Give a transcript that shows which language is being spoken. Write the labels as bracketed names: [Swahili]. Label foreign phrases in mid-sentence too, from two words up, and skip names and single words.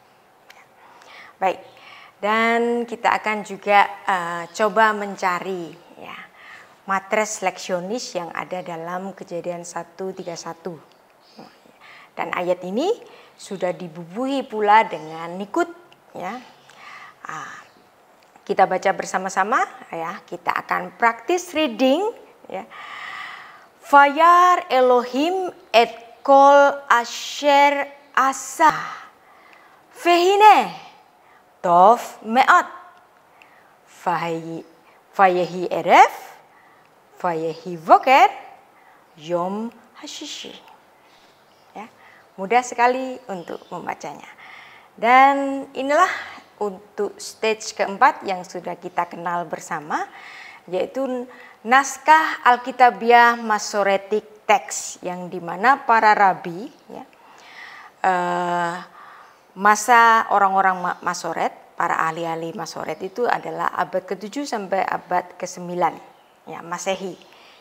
[Indonesian] Baik, dan kita akan juga coba mencari, ya, [Latin] matres leksionis [Indonesian] yang ada dalam Kejadian 1:31. Dan ayat ini sudah dibubuhi pula dengan nikut, ya. Kita baca bersama-sama, ya. Kita akan [English] practice reading, [Indonesian] ya. [Hebrew] וירא אלוהים את כל אשר עשה והנה טוב מאוד ויהי ערב ויהי בוקר יום השישי, [Indonesian] ya. Mudah sekali untuk membacanya. Dan inilah untuk stage keempat yang sudah kita kenal bersama, yaitu naskah Alkitabiah Masoretic Text, yang dimana para rabi, ya, masa orang-orang Masoret, para ahli-ahli Masoret itu adalah abad ke-7 sampai abad ke-9, ya, Masehi.